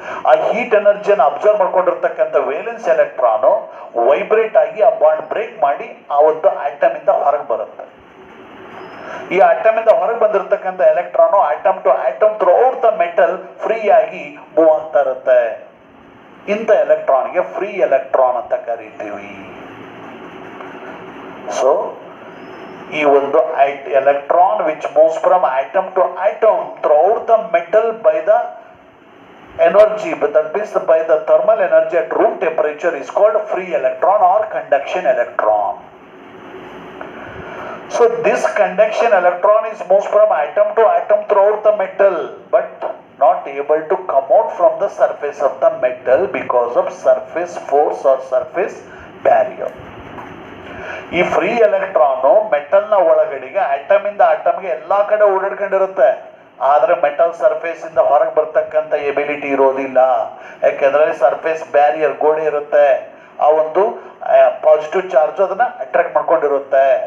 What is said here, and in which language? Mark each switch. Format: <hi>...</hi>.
<kn>ಆ heat ಎನರ್ಜಿಯನ್ನು observe ಮಾಡ್ಕೊಂಡಿರ್ತಕ್ಕಂಥ valence electron vibrate ಆಗಿ ಆ ಬಾಂಡ್ ಬ್ರೇಕ್ ಮಾಡಿ ಆ ಒಂದು ಆಟಮ್ ಇಂದ ಹೊರಗೆ ಬರುತ್ತೆ. ಈ ಆಟಮ್ ಇಂದ ಹೊರಗೆ ಬಂದಿರತಕ್ಕಂಥ electron atom to atom through out the metal free ಆಗಿ ಮೂವ್ ಆಗ್ತಾ ಇರುತ್ತೆ. ಇಂಥ ಎಲೆಕ್ಟ್ರಾನ್ಗೆ ಫ್ರೀ ಎಲೆಕ್ಟ್ರಾನ್ ಅಂತ ಕರಿತೀವಿ.</kn> <en>so</en> <kn>ಈ ಒಂದು</kn> <en>Electron which moves from atom to atom throughout the metal by the energy, but that means by the thermal energy at room temperature is called free electron or conduction electron. So this conduction electron is moves from atom to atom throughout the metal, but not able to come out from the surface of the metal because of surface force or surface barrier.</en> <kn>ಈ free electron metal ನ ಒಳಗಡೆಗೆ atom ಇಂದ ಆಟಮ್ಗೆ ಎಲ್ಲಾ ಕಡೆ ಓಡಾಡ್ಕೊಂಡಿರುತ್ತೆ. ಆದ್ರೆ metal surface ಇಂದ ಹೊರಗೆ ಬರ್ತಕ್ಕಂಥ ಎಬಿಲಿಟಿ ಇರೋದಿಲ್ಲ. ಯಾಕೆಂದ್ರೆ ಸರ್ಫೇಸ್ ಬ್ಯಾರಿಯರ್ ಗೋಡೆ ಇರುತ್ತೆ, ಆ ಒಂದು ಪಾಸಿಟಿವ್ ಚಾರ್ಜ್ ಅದನ್ನ ಅಟ್ರಾಕ್ಟ್ ಮಾಡ್ಕೊಂಡಿರುತ್ತೆ.</kn>